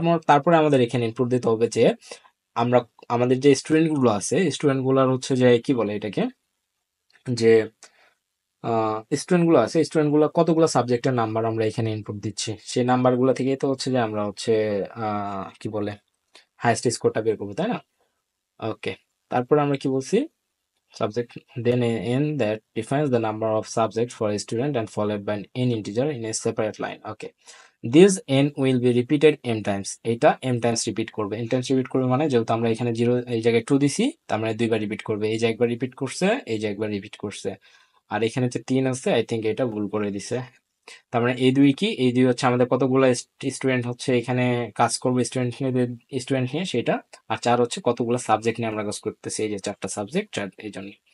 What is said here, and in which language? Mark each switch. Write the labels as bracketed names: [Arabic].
[Bangla] তারপরে আমাদের এখানে ইনপুট দিতে হবে যে আমরা আমাদের যে স্টুডেন্টগুলো আছে স্টুডেন্টগুলোর হচ্ছে যে কি বলে এটাকে, যে স্টুডেন্টগুলো কতগুলো সাবজেক্টের নাম্বার আমরা এখানে ইনপুট দিচ্ছি, সেই নাম্বারগুলো থেকেই তো হচ্ছে যে আমরা হচ্ছে কি বলে হাইয়েস্ট স্কোরটা বের করবো, তাই না? [English] okay, [Bangla] তারপরে আমরা কি বলছি, [English] subject then a n that defines the number of subjects for a student and followed by an n integer in a separate line. Okay, this n will be repeated m times, [Bangla] এটা m times repeat করবে। m times repeat করবে মানে যেহেতু আমরা এখানে 0 এই জায়গায় 2 দিছি তার মানে দুইবার রিপিট করবে, এই যে একবার রিপিট করছে, এই যে একবার রিপিট করছে, আর এখানে যে 3 আছে [English] I think [Bangla] এটা ভুল করে দিছে। তার মানে এই দুই কি, এই দুই হচ্ছে আমাদের কতগুলো স্টুডেন্ট হচ্ছে এখানে কাজ করবে স্টুডেন্ট নিয়ে সেটা, আর 4 হচ্ছে কতগুলো সাবজেক্ট নিয়ে আমরা কাজ করতেছি, এই যে 4টা সাবজেক্ট, এই জন্য।